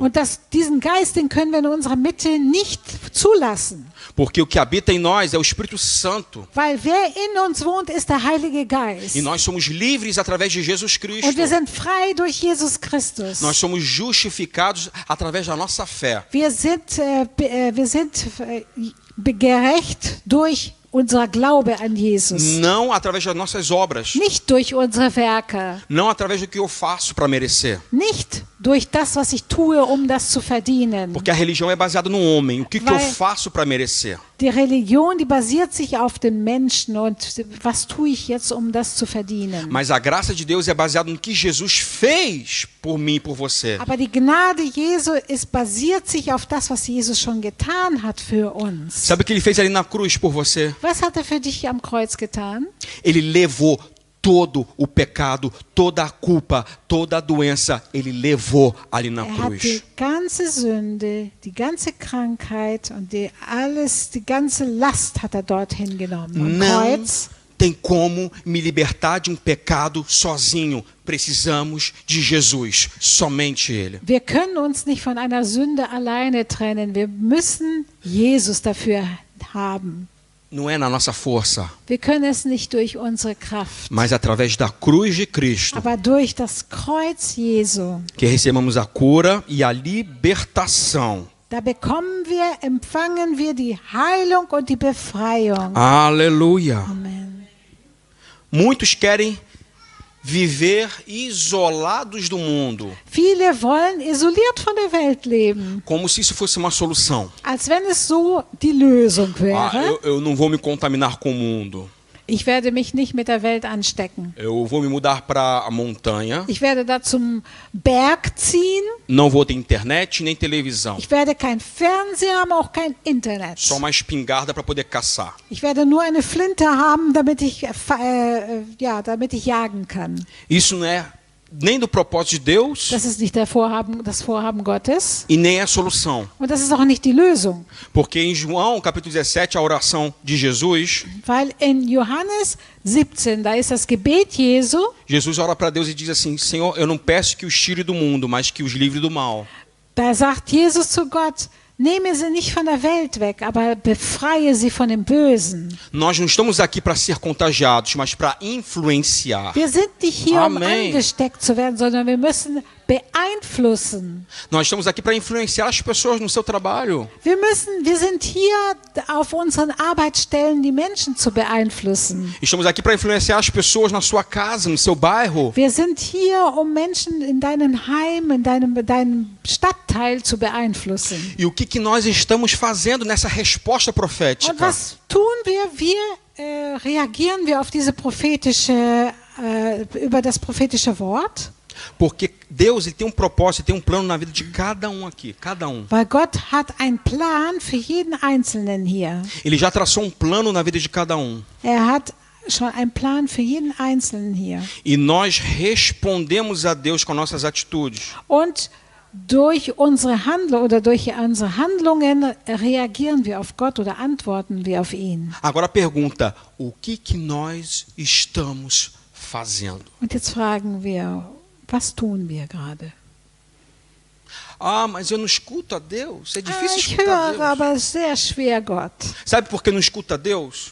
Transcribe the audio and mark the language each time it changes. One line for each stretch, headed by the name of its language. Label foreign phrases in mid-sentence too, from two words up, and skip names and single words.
German: Und diesen Geist, den können wir in unserer Mitte nicht zulassen.
Portuguese: Porque o que habita em nós é o Espírito Santo.
German: Weil wer in uns wohnt, ist der Heilige Geist.
Portuguese: E nós somos livres através de Jesus Cristo.
German: Und wir sind frei durch Jesus Christus.
Portuguese: Nós somos justificados através da nossa fé.
German: Wir sind gerecht durch unser Glaube an Jesus.
Portuguese: Não através das nossas obras.
German: Nicht durch unsere Werke.
Portuguese: Não através do que eu faço para merecer.
German: Nicht durch das, was ich tue, das zu verdienen.
Portuguese: Porque a religião é baseada no homem. O que eu
German: Weil
Portuguese: faço para merecer?
German: Die Religion, die basiert sich auf den Menschen und was tue ich jetzt, das zu verdienen.
Portuguese: Mas a graça de Deus é baseada no que Jesus fez por mim e por você.
German: Aber die Gnade Jesu basiert sich auf das, was Jesus schon getan hat für uns.
Portuguese: Sabe o que ele fez ali na cruz por você?
German: Was hat für dich am Kreuz getan?
Portuguese: Ele levou todo o pecado, toda a culpa, toda a doença, ele levou ali na
German: Hat die
Portuguese: cruz.
German: ganze Sünde, die ganze Krankheit und die ganze Last hat dorthin genommen. Am
Portuguese: Não
German: Kreuz.
Portuguese: tem como me libertar de um pecado sozinho. Precisamos de Jesus, somente Ele.
German: Wir können uns nicht von einer Sünde alleine trennen. Wir müssen Jesus dafür haben.
Portuguese: Não é na nossa força,
German: Wir können es nicht durch unsere Kraft,
Portuguese: mas através da cruz de Cristo
German: aber durch das Kreuz Jesu.
Portuguese: que recebemos a cura e a libertação.
German: Da empfangen wir die Heilung und die Befreiung.
Portuguese: Aleluia! Amen. Muitos querem viver isolados do mundo,
German: Viele wollen isoliert von der Welt leben,
Portuguese: como se isso fosse uma solução.
German: als wenn es so die Lösung wäre.
Portuguese: Eu não vou me contaminar com o mundo.
German: Ich werde mich nicht mit der Welt anstecken.
Portuguese: Eu vou me mudar para a montanha.
German: Ich werde da zum Berg ziehen.
Portuguese: Não vou ter internet nem televisão.
German: Ich werde kein Fernseher haben, auch kein Internet.
Portuguese: Só uma espingarda para poder caçar.
German: Ich werde nur eine Flinte haben, damit ich jagen kann.
Portuguese: Isso não é nem do propósito de Deus
German: Das ist nicht das Vorhaben Gottes.
Portuguese: e nem é a solução.
German: Und das ist auch nicht die Lösung.
Portuguese: Porque em João, capítulo 17, a oração de Jesus,
German: Weil in Johannes 17, da ist das Gebet Jesu.
Portuguese: Jesus ora para Deus e diz assim: Senhor, eu não peço que os tire do mundo, mas que os livre do mal.
German: Da sagt Jesus zu Gott, nehme sie nicht von der Welt weg, aber befreie sie von dem Bösen.
Portuguese: Nós não estamos aqui para ser contagiados, mas para influenciar.
German: Wir sind nicht hier, Amen. angesteckt zu werden, sondern wir müssen beeinflussen.
Portuguese: Nós estamos aqui para influenciar as pessoas no seu trabalho.
German: Wir sind hier auf unseren Arbeitsstellen, die Menschen zu beeinflussen.
Portuguese: Estamos aqui para influenciar as pessoas na sua casa, no seu bairro.
German: Wir sind hier, um Menschen in deinem Heim, in deinem Stadtteil zu beeinflussen.
Portuguese: E o que nós estamos fazendo nessa resposta
German: Und
Portuguese: profética?
German: was tun wir? Reagieren wir auf diese über das prophetische Wort?
Portuguese: Porque Deus ele tem um propósito, tem um plano na vida de cada um aqui, cada um.
German: Weil Gott hat einen Plan für jeden Einzelnen hier.
Portuguese: Ele já traçou um plano na vida de cada um.
German: Hat schon einen Plan für jeden Einzelnen hier.
Portuguese: E nós respondemos a Deus com nossas atitudes.
German: Und durch unsere Handlungen reagieren wir auf Gott oder antworten wir auf ihn.
Portuguese: Agora a pergunta, o que nós estamos fazendo?
German: Und jetzt fragen wir, was tun wir gerade?
Portuguese: Ah, mas eu não escuto a Deus. É difícil
German: Ich
Portuguese: escutar
German: höre
Portuguese: Deus.
German: aber sehr schwer Gott.
Portuguese: Sabe por que não escuta Deus?